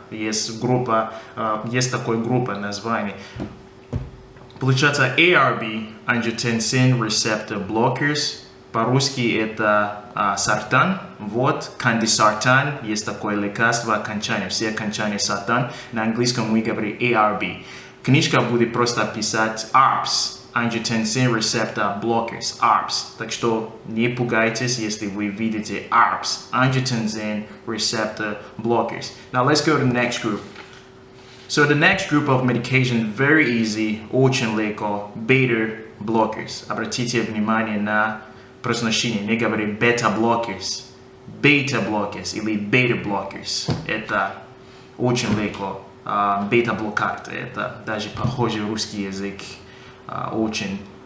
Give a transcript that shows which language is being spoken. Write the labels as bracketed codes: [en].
[ru] Есть такая группа названий. Получается ARB, Angiotensin Receptor Blockers, по-русски это сартан. Вот, кандисартан, есть такое лекарство, окончание, все окончания сартан. На английском мы говорим ARB. Книжка будет просто писать ARBs, Angiotensin Receptor Blockers, ARBs. Так что не пугайтесь, если вы видите ARBs, Angiotensin Receptor Blockers. [en] Now let's go to the next group. So the next group of medication, very easy, [ru] очень легко, [en] beta blockers. [ru] Обратите внимание на произношение, не говорим beta blockers, beta blockers или beta blockers. Это очень легко. Beta блокад, это даже похожий русский язык, очень.